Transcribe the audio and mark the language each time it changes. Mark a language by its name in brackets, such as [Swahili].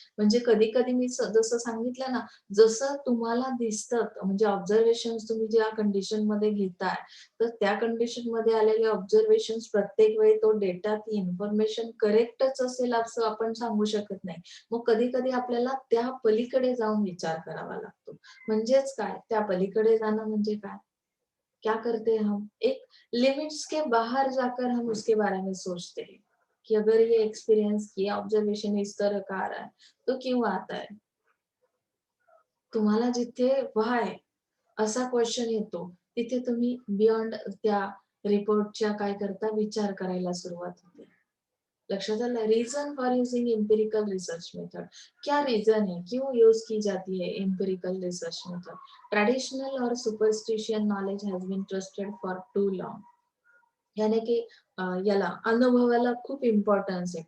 [Marathi] म्हणजे कधी-कधी मी जसं सांगितलं ना, जसं तुम्हाला दिसतं म्हणजे ऑब्झर्वेशन्स तुम्ही ज्या कंडिशनमध्ये घेताय, तर त्या कंडिशनमध्ये आलेले ऑब्झर्वेशन्स प्रत्येक वेळी तो डेटा, ती इन्फॉर्मेशन करेक्टच असेल असं आपण सांगू शकत नाही. मग कधी-कधी आपल्याला त्या पलीकडे जाऊन विचार करावा लागतो. म्हणजेच काय? त्या पलीकडे जाणं म्हणजे काय? [Hindi] क्या करते हैं हम? एक लिमिट्स के बाहर जाकर हम उसके बारे में सोचते हैं कि अगर ये एक्सपीरियंस किया, ऑब्जर्वेशन इस तरह का आ रहा है, तो क्यों आता है? [Marathi] तुम्हाला जिथे व्हाय असा क्वेश्चन येतो, तिथे तुम्ही बियॉन्ड त्या रिपोर्टच्या काय करता विचार करायला सुरुवात होते. लक्षात आलं? [English] Reason for using empirical research method. [Hindi] क्या रीजन है? क्यों यूज की जाती है एम्पिरिकल रिसर्च मेथड? [English] Traditional और superstition knowledge has been trusted for too long. [Hindi] यानी कि [Marathi] याला अनुभवाला खूप इम्पोर्टेंस है.